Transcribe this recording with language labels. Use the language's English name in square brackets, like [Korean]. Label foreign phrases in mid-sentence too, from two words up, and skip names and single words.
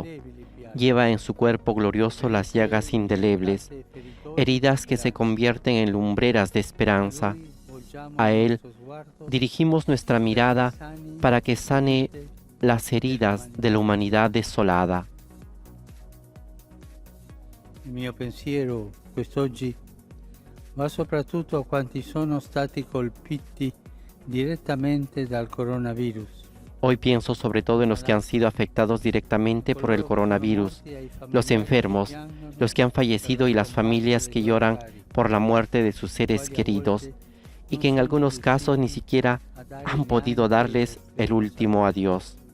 [Spanish] Lleva en su cuerpo glorioso las llagas indelebles, heridas que se convierten en lumbreras de esperanza. A Él dirigimos nuestra mirada para que sane las heridas de la humanidad desolada. [Italian] Il mio pensiero quest'oggi va soprattutto a quanti sono stati colpiti direttamente dal coronavirus. [Spanish] Hoy pienso sobre todo en los que han sido afectados directamente por el coronavirus, los enfermos, los que han fallecido y las familias que lloran por la muerte de sus seres queridos y que en algunos casos ni siquiera han podido darles el último adiós.